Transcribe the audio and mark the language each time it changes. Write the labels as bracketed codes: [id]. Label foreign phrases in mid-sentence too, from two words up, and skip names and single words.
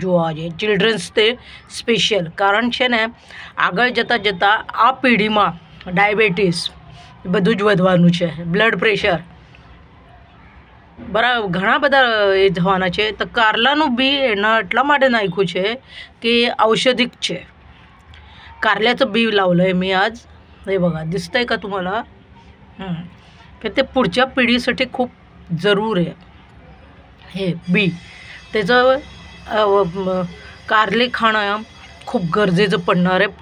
[gu] જો આજે [en] children's day special [gu] કારણ છે ને, આગળ જતાં જતાં આ પેઢીમાં ડાયાબિટીસ બધું જ વધવાનું છે, [en] blood pressure [gu] બરાબર ઘણા બધા એ થવાના છે. તો कारलाનું બી એના એટલા માટે નાખ્યું છે કે ઔષધિક છે. [mr] कारल्याचं बी लावलं आहे मी आज. हे बघा, दिसतंय का तुम्हाला? तर ते पुढच्या पिढीसाठी खूप जरूर आहे हे बी. त्याचं कारले खाणं खूप गरजेचं पडणार आहे.